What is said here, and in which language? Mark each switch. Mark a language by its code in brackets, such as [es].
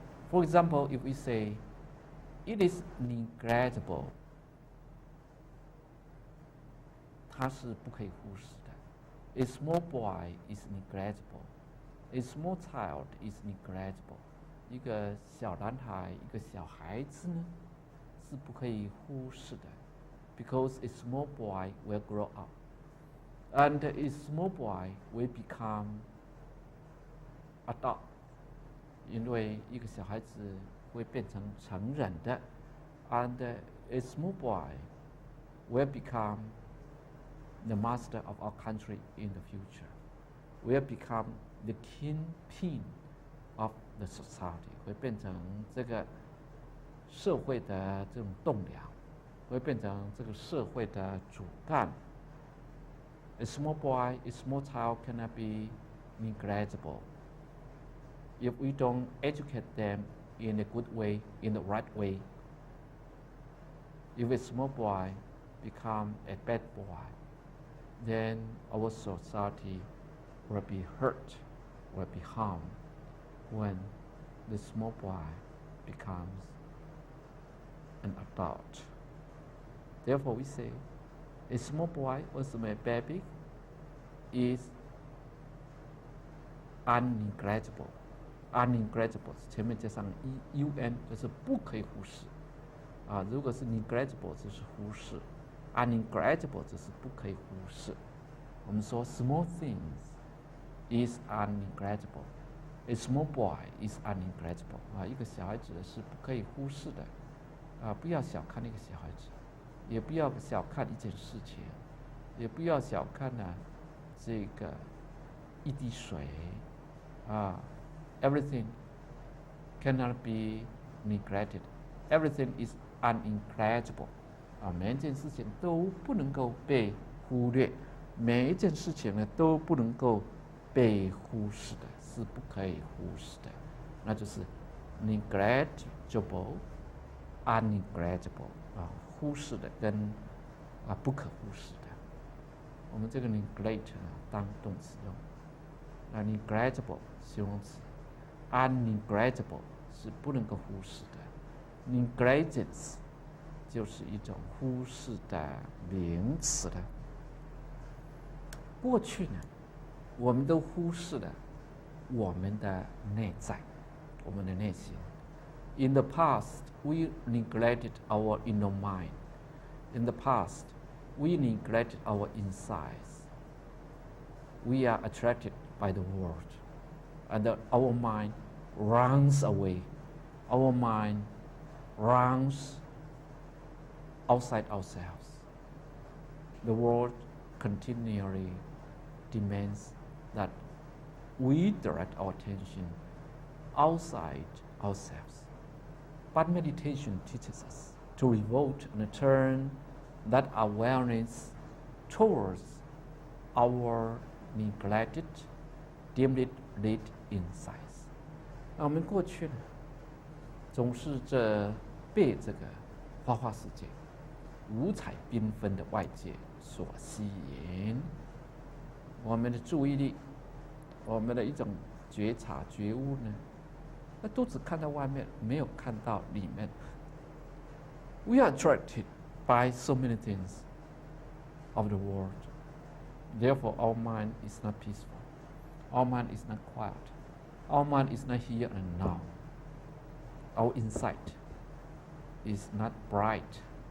[en] For example, if we say it is negligible, [zh] 它是不可以忽视的。 [en] A small boy is negligible. A small child is negligible. [zh] 一个小男孩，一个小孩子呢，是不可以忽视的。 [en] Because a small boy will grow up, and a small boy will become adult. [zh] 因为一个小孩子会变成成人的 [en] ，and a small boy will become the master of our country in the future. Will become the kingpin of the society. [zh] 会变成这个社会的这种栋梁，会变成这个社会的主干。 [en] A small boy, a small child cannot be negligible if we don't educate them in a good way, in the right way. If a small boy become a bad boy, then our society will be hurt, will be harmed when the small boy becomes an adult. Therefore, we say a small boy or a baby is unnegligible. [zh] Unnegligible 前面加上 un 就是不可以忽视啊。如果是 negligible 就是忽视 ，unnegligible 就是不可以忽视。我们说 [en] small things is unnegligible. A small boy is unnegligible. [zh] 啊，一个小孩子是不可以忽视的啊。不要小看一个小孩子，也不要小看一件事情，也不要小看呢这个一滴水啊。 [en] Everything cannot be neglected. Everything is unintelligible. [zh] 啊，每一件事情都不能够被忽略，每一件事情呢都不能够被忽视的，是不可以忽视的，那就是 negligible, unnegligible 啊，忽视的跟不可忽视的。我们这个 neglect 呢当动词用，那 negligible 形容词。 Unnegligible 是不能够忽视的 ，negligence 就是一种忽视的名词了。过去呢，我们都忽视了我们的内在，我们的内心。 [en] In the past, we neglected our inner mind. In the past, we neglected our insides. We are attracted by the world. And our mind runs away. Our mind runs outside ourselves. The world continually demands that we direct our attention outside ourselves. But meditation teaches us to revolt and turn that awareness towards our neglected, dimly lit insights. [zh] 那我们过去呢，总是被这个花花世界、五彩缤纷的外界所吸引，我们的注意力，我们的一种觉察、觉悟呢，那都只看到外面，没有看到里面。 [en] We are attracted by so many things of the world. Therefore, our mind is not peaceful. Our mind is not quiet. Our mind is not here and now. Our insight is not bright.